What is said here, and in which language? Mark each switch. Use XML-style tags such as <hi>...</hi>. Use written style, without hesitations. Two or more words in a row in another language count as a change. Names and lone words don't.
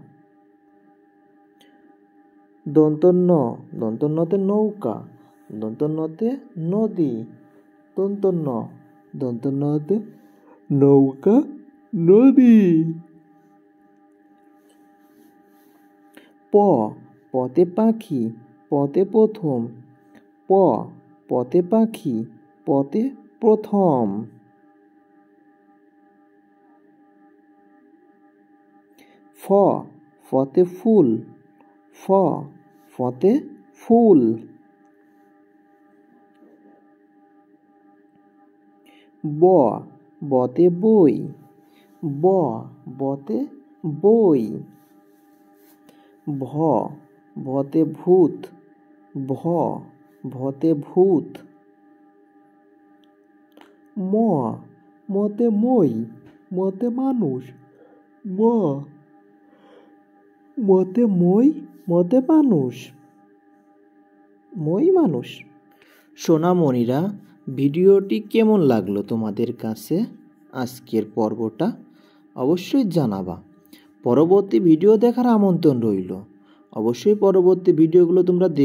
<bn>দন্তন্য, দন্তন্যতে নৌকা, দন্তন্যতে নদী, দন্তন্য, দন্তন্যতে নৌকা নদী। প, পতে পাখি, পতে প্রথম, প, পতে পাখি, পতে প্রথম। ফ, ফতে ফুল, ফ, ফতে ফুল। ব, বতে বই, ব, বতে বই। ভ, ভতে ভূত, ভ, ভতে ভূত। ম, মতে মই, মতে মানুষ, ম, মতে মই, মতে মানুষ, মই মানুষ। সোনামণিরা, ভিডিওটি কেমন লাগলো তোমাদের কাছে? আজকের পর্বটা অবশ্যই জানাবা। পরবর্তী ভিডিও দেখার আমন্ত্রণ রইল। অবশ্যই পরবর্তী ভিডিওগুলো তোমরা দেখবে।</bn>